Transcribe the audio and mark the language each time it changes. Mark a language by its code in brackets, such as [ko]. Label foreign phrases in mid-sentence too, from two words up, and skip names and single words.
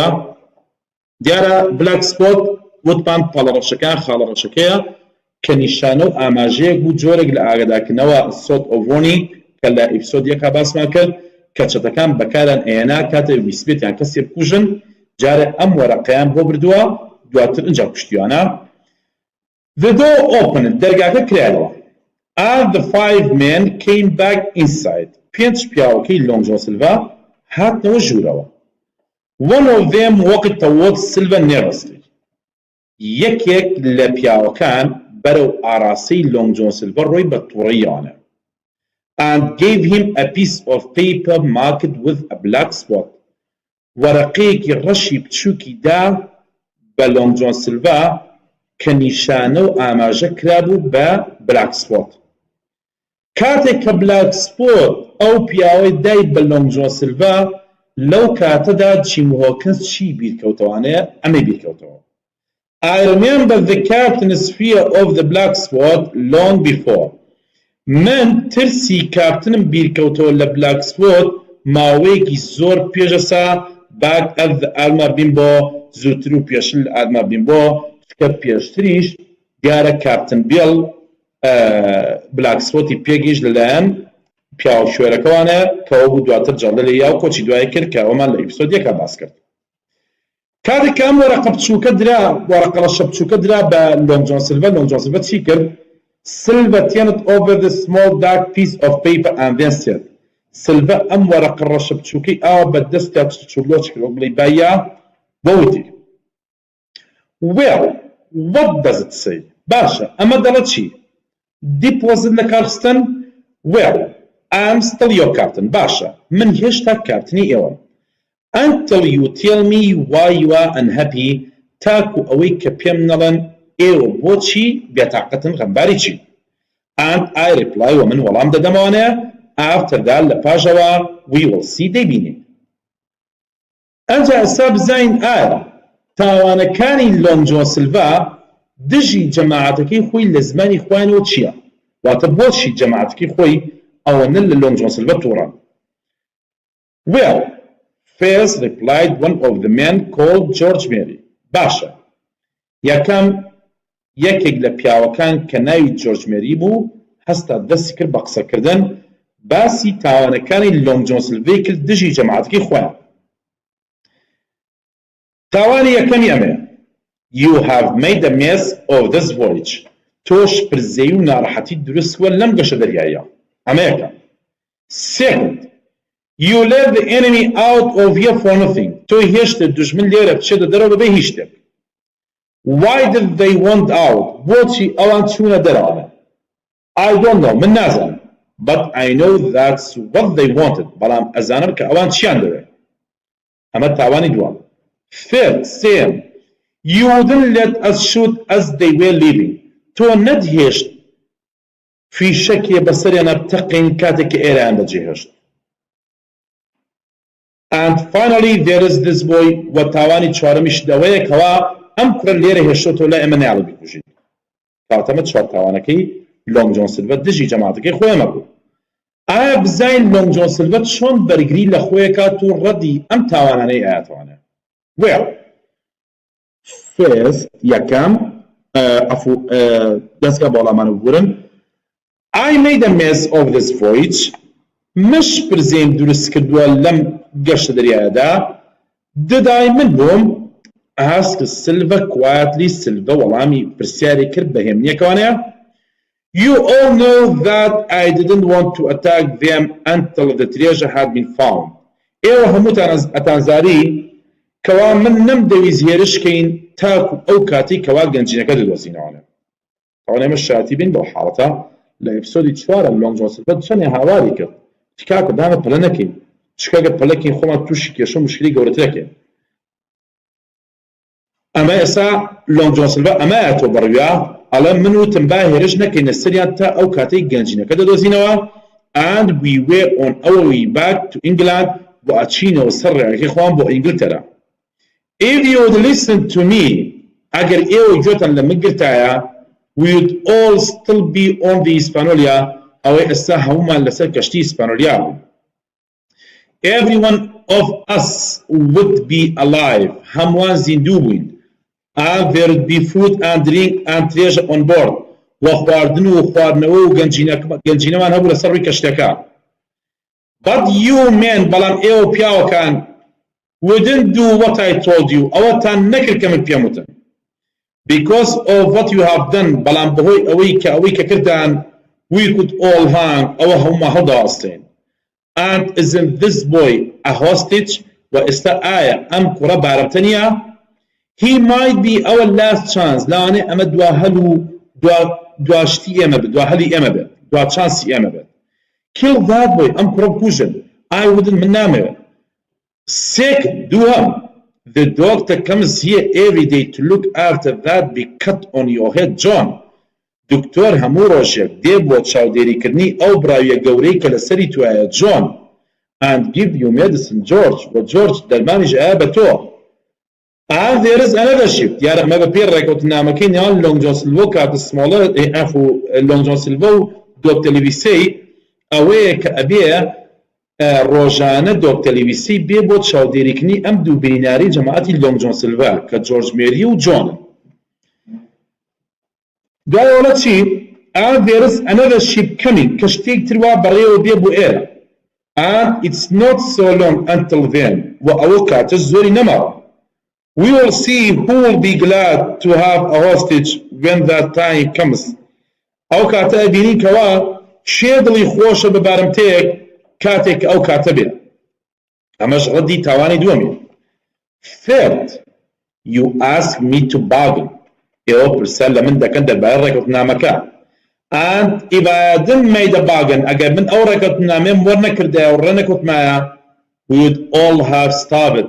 [ckb] دیارە [en] black spot [ckb] وتمان پەڵە ڕەشەکان خاڵە ڕەشەکەیە کە نیشانە و ئاماژەیەک بوو جۆرێک لە ئاگادارکردنەوە سۆت ئۆڤۆنی کە لە ئێپیسۆدی یەکا باسمان کرد کە چەتەکان بەکاران ئێنا کاتێک ویسبێتیان کەسێ بکوژن جارە ئەم وەرەقەیان بۆ بردووە دواتر ئەنجا کوشتیوانە [en] The door opened [ckb] دەرگاکە کرایەوە [en] and the 5 men came back inside [ckb] پێنج پیاوەکەی لۆنگ جۆن سیلڤا هاتنەوە ژوورەوە [en] One of them walked towards Silva nervously [ckb] یەکێک لە پیاوەکان بەرەو ئاراستەی لۆنگ جۆن سیلڤا ڕۆی بە تووڕەییانە [en] and gave him a piece of paper marked with a black spot [ckb] وەرەقەیەکی ڕەشی بچووکی دا بە لۆنگ جۆن سیلڤا کە نیشانە و ئاماژە کرابوو بە [en] black spot [ckb] کاتێک کە [en] black spot [ckb] ئەو پیاوەی دای بە لۆنگ جۆن سیلڤا لەو کاتەدا جیم هۆکینس چی بیرکەوتەوانەیە ئەمەی بیرکەوتەوە [en] I remember the captain's fear of the black spot long before [ckb] من ترسی کاپتنم بیرکەوتەوە لە [en] black spot [ckb] ماوەیەکی زۆر پێشەسا باک ئەف ئالما بین بۆ زووتر و پێشتر لە ئالما بین بۆ کە پێشتریش دیارە کاپتن بیڵ بلاک سپۆتی پێگەیشت لەلایەن پیاو شوێرەکەوانە کەەوە بوو دواتر جەڵە لە یاو کۆچی دوای کرد کە ئەومان لە ئێپیسۆد یەکا باس کرد کاتێک کە ئەم وەرەقە بچووکە درا وەرەقە ڕەشە بچووکە درا بە لۆنگ جۆن سیلڤا لۆنگ جۆن سیلڤا چی کرد [en] Silva turned over the small dark piece of paper and then said [ckb] Silva ئەم وەرەقە ڕەشە بچووکەی ئاوا بە دەستیا چوڵۆچ کرد وە بڵێ بایا بۆ وتی [en] Well, what does it say? [ckb] باشە ئەمە دەڵێت چی دیپۆزت لە کارخستن [en] Well, I'm still your captain. [ckb] باشە من هێشتا کاپتنی ئێوەم [en] Until you tell me why you are unhappy [ckb] تاکو ئەوەی کە پێم نەڵێن ئێوە بۆچی بێتاقەتن غەمباری چی [en] And I reply [ckb] ومن وەڵام دەدەمەوانەیە [en] After that [ckb] لە پاشەوە [en] we will see [ckb] دەبینین ئەنجا ئێستا بزانین ئایا تاوانەکانی لۆنگ جۆن سیلڤا دژی جەماعەتەکەی خۆی لە زمانی خوایانەوە چییە واتە بۆچی جەماعەتەکەی خۆی ئەوەنە لە لۆنگ جۆن سیلڤا تووڕان [en] Well, first replied one of the men called George Mary. [ckb] باشە یەکەم یەکێک لە پیاوەکان کە ناوی جۆرج مێری بوو هەستا دەستی کرد بە قسەکردن باسی تاوانەکانی لۆنگ جۆن سیلڤای کرد دژی جەماعەتەکەی خۆیان تاوانی یەکەمی ئەمەیە [en] You have made a mess of this voyage. [ckb] تۆش پرزەی و ناڕەحەتی دروست کردووە لەم گەشە دەریاییە ئەمە یەکەم [en] Second, You let the enemy out of here for nothing. [ckb] تۆ هێشتە دوژمن لێرە بچێتە دەرەوە بەبێ هیچ شتێک. [en] Why did they want out? [ckb] بۆچی ئەوان چوونە دەرەوە؟ [en] I don't know. [ckb] من نازانم. [en] But I know that's what they wanted. [ckb] بەڵام ئەزانم کە ئەوان چیان دەوێت. ئەمە تاوانی دووەم. [en] Third, same. You wouldn't let us shoot as they were leaving. [ckb] تۆ نەدهێشت فیشەکێ بەسەریانە بتەقین کاتێکی ئێرەیان بەجێهێشت. [en] And finally there is this boy [ckb] و تاوانی چوارەمیش دەوەیە کەوا ئەم کوڕە لێرە هێشتۆ لە ئێمە نایڵ بیکوژین. کاتەمە چوار تاوانەکەی لۆنگ جۆن سیلڤەر دژی جەماعەتەکەی خۆیمە بوو. ئایا بزین لۆنگ جۆن سیلڤەر چۆن بەرگری لە خۆی کات و ڕەدی ئەم تاوانانەی ئاەتوانێت؟ [en] Well, first, [ckb] یەکەم دەستگا بەوەڵامانە بگورن. [en] I made a mess of this voyage. [ckb] مش پرزێم دروست کردووە لەم گەشتە دەریایەدا. [en] Did I [ckb] من بووم؟ [en] asked Silva quietly. [ckb] Silva وەڵامی پرسیاری کرد بە هێمنیەکەوانەیە. [en] You all know that I didn't want to attack them until the treasure had been found. [ckb] ئێوە هەمووتان ئەتانزاری کەوا من نەمدەویست هێرشکەین تاکو ئەو کاتی کەوا گەنجینەکە دەدۆزینەوەنێ. ئەوە ئێمە شاتی بین بۆ حاڵەتە لە ئێپیسۆدی 4 لۆنگ جۆن سیلڤەر چەندێ هاواری کرد. تکاکە دامە پەلە نەکەین. چکەگە پەلەکەین خۆمان تووشی کێشە و مشکلی گەورەترەکەین. ئەمە ئێستا لۆنگ جۆن سیلڤەر ئەمایەتۆ بەڕویا ئەڵێ من وتم با هێرش نەکەینە سەریان تا ئەو کاتەی گەنجینەکە دەدۆزینەوە. [en] And we were on our way back to England [ckb] بۆ ئەچینەوە سەر ڕێگەکەی خۆیان بۆ ئینگلتەرا. [en] If you would listen to me, [ckb] ئەگەر ئێوە گوێتان لە من گرتایە, [en] we would all still be on the Hispaniola. [ckb] ئەوەی ئێستا هەمومان لەسەر کەشتی ئیسپانۆلیا بوو. [en] Every one of us would be alive. [ckb] هەمووان زیندوو بووین. [en] And there would be food and drink and treasure on board. [ckb] و خواردن و خواردنەوە و گەنجینەمان هەبوو لەسەر ڕووی کەشتەکە. [en] But you men, [ckb] بەڵام ئێوە پیاوەکان, [en] wouldn't do what I told you. [ckb] ئەوەتان نەکرد کە من پێم وتم. [en] Because of what you have done, [ckb] بەڵام بەهۆی ئەوەی کە کردان, [en] we could all hang. [ckb] ئەوە هەموومان هەڵداوەستین. [en] And isn't this boy a hostage? [ckb] و ئێستا ئایا ئەم کوڕە بارەبتە نییە؟ [en] He might be our last chance. [ckb] لەوانێ ئەمە دواهەل و دواشتی ئێمە بێت، دواهەلی ئێمە بێت، دواچانسی ئێمە بێت. [en] Kill that boy. [ckb] ئەم کوڕە بکوژن. [en] I wouldn't. [ckb] من نامەوێت. [en] Second, دووەم, the doctor comes here every day to look after that big cut on your head, John. [ckb] دکتۆر هەموو ڕۆژێک دێ بۆ چاودێریکردنی ئەو براویە گەورەی کە لەسەری توایە, [en] John. And give you medicine, George. [ckb] و George دەرمانیش ئایا بە تۆ. [en] And there is another shift. [ckb] دیارە ئەمە بە پێ ڕێکەوتنامەکەی نێوان لۆنگ جۆن سیلڤە و کاتە سمۆڵە لۆنگ جۆن سیلڤە و دۆکتەلیڤیسەی ئەوەیە کە ئەبێ ڕۆژانە دۆکتەلیڤیسی بێ بۆ چاودێریکردنی ئەم دوو بیناری جەماعەتی لۆنگ جۆن سیلڤە کە جۆرج مێری و جۆنن. دوایەوە چی؟ [en] And there is another ship coming. [ckb] کەشتێک تر وا بەڕێوە بێ بۆ ئێرە. [en] And it's not so long until then. [ckb] و ئەوە کاتە زۆری نەماوە. [en] We will see who will be glad to have a hostage when that time comes. [ckb] ئەو کاتە ئەبینی کەوا شێ دڵی خۆشە بە بارمتەیەک کاتێک ئەو کاتە بێ. ئەمەش ڕەدی تاوانی دووەمی. [en] Third, you ask me to bargain. [ckb] ئێوە پرسیار لە من دەکەن دەربارەی ڕێکەوتنامەکە. [en] And if I hadn't made a bargain, [ckb] ئەگەر من ئەو ڕێکەوتنامەم وەرنەکردایە و ڕێنەکەوتمایە, [en] we would all have starved.